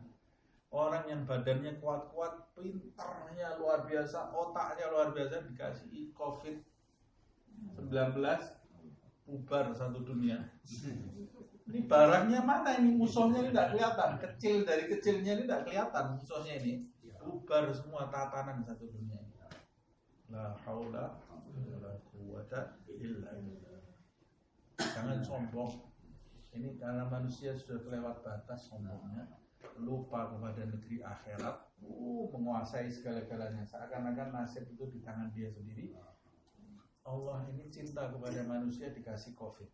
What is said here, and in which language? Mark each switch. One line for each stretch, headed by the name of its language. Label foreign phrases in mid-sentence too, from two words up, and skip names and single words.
Indonesian: Orang yang badannya kuat-kuat, pintarnya luar biasa, otaknya luar biasa, dikasih COVID-19, bubar satu dunia. Ini barangnya mana ini, musuhnya ini tidak kelihatan, kecil dari kecilnya ini tidak kelihatan musuhnya ini, bubar semua tatanan satu dunia.
Arabic: لا حول ولا قوة إلا بالله.
Indonesian: Jangan sombong. Ini karena manusia sudah kelewat batas sombongnya, lupa kepada negeri akhirat, menguasai segala-galanya, seakan-akan nasib itu di tangan dia sendiri. Allah ini cinta kepada manusia dikasih COVID.